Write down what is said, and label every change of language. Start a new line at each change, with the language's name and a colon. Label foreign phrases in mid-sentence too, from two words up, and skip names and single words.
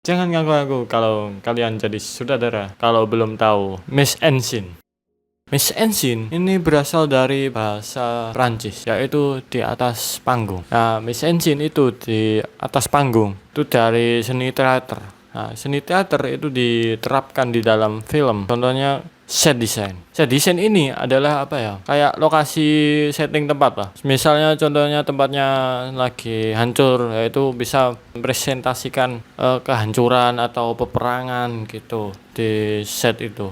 Indonesian: Jangan ganggu aku kalau kalian jadi sutradara. Kalau belum tahu,
French: mise en scène. Mise en scène
Indonesian: ini berasal dari bahasa Prancis, yaitu di atas panggung. Nah,
French: mise en scène
Indonesian: itu di atas panggung itu dari seni teater. Nah, seni teater itu diterapkan di dalam film.
English: Contohnya set design. Set design
Indonesian: ini adalah apa ya? Kayak lokasi setting tempat lah. Misalnya contohnya tempatnya lagi hancur, yaitu bisa mempresentasikan kehancuran atau peperangan gitu di set itu.